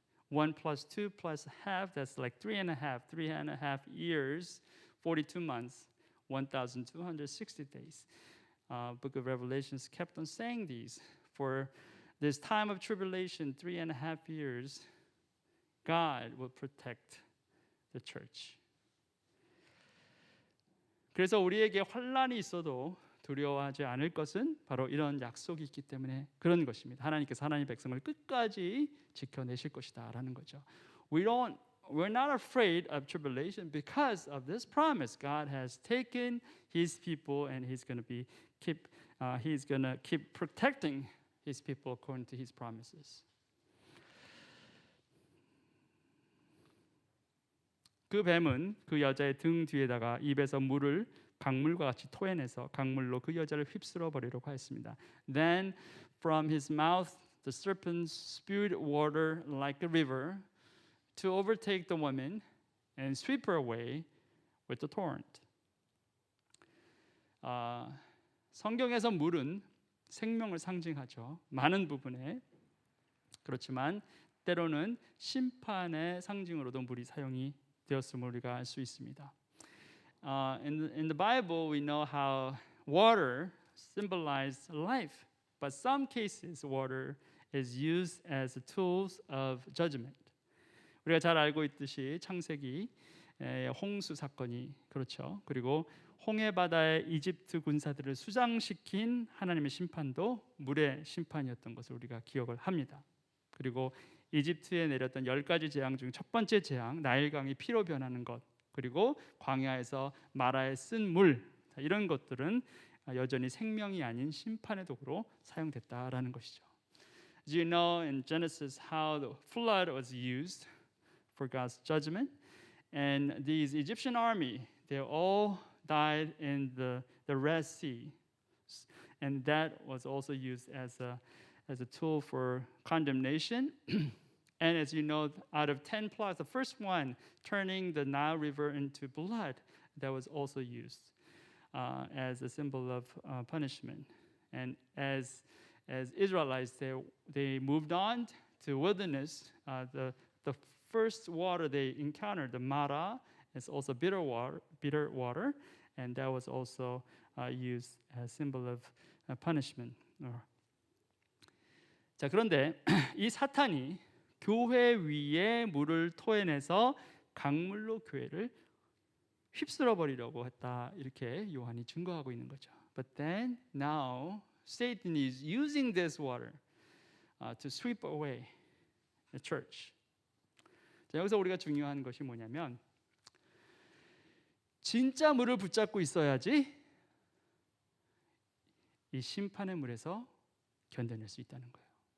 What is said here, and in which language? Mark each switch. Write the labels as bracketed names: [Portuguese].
[English] 1 plus 2 plus half, that's like 3.5 years, 42 months, 1,260 days. Book of Revelations kept on saying these. For this time of tribulation, 3.5 years, God will protect the church. [Korean] 그래서 우리에게 환란이 있어도 두려워하지 않을 것은 바로 이런 약속이 있기 때문에 그런 것입니다. 하나님께서 하나님의 백성을 끝까지 지켜내실 것이다라는 거죠. [English] We're not afraid of tribulation because of this promise. God has taken His people, and He's going to keep protecting His people according to His promises. [Korean] 그 뱀은 그 여자의 등 뒤에다가 입에서 물을 강물과 같이 토해내서 강물로 그 여자를 휩쓸어 버리려고 하였습니다. [English] Then from his mouth the serpent spewed water like a river to overtake the woman and sweep her away with the torrent. [Korean] 성경에서 물은 생명을 상징하죠. 많은 부분에. 그렇지만 때로는 심판의 상징으로도 물이 사용이 되었음을 우리가 알 수 있습니다. [English] In the Bible, we know how water symbolizes life, but some cases water is used as tools of judgment. [Korean] 우리가 잘 알고 있듯이 창세기 홍수 사건이 그렇죠. 그리고 홍해 바다에 이집트 군사들을 수장시킨 하나님의 심판도 물의 심판이었던 것을 우리가 기억을 합니다. 그리고 이집트에 내렸던 10가지 재앙 중 첫 번째 재앙, 나일강이 피로 변하는 것, 그리고 광야에서 마라에 쓴 물, 이런 것들은 여전히 생명이 아닌 심판의 도구로 사용됐다라는 것이죠. [English] As you know in Genesis how the flood was used for God's judgment, and these Egyptian army, they all died in the Red Sea, and that was also used as a tool for condemnation. And as you know, out of 10 plagues, the first one, turning the Nile River into blood, that was also used as a symbol of punishment. And as Israelites, they moved on to wilderness. The first water they encountered, the Mara, is also bitter water, and that was also used as a symbol of punishment. [Korean] 자, 그런데 이 사탄이 교회 위에 물을 토해내서 강물로 교회를 휩쓸어 버리려고 했다, 이렇게 요한이 증거하고 있는 거죠. [English] But then now Satan is using this water to sweep away the church. [Korean] 자, 여기서 우리가 중요한 것이 뭐냐면 진짜 물을 붙잡고 있어야지 이 심판의 물에서 견뎌낼 수 있다는 거예요.